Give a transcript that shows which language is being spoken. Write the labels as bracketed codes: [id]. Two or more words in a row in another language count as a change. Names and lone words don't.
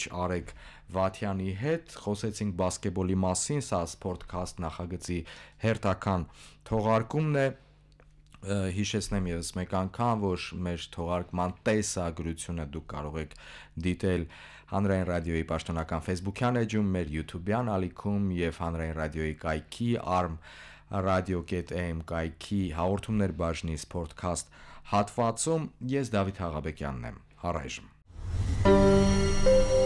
[hy] Արեգ Վաթյանի հետ, խոսեցինք բասկետբոլի մասին, սա Sportcast նախագծի հերթական թողարկումն է։ Հիշեցնեմ եւս մեկ անգամ, որ մեր թողարկման տեսագրությունը դուք կարող եք դիտել Հանրային ռադիոյի պաշտոնական Facebook-յան էջում, մեր YouTube-յան ալիքում եւ Հանրային ռադիոյի կայքի arm.radio.am կայքի հաղորդումներ բաժնի Sportcast հատվածում ես Դավիթ Հաղաբեկյանն եմ։ Առայժմ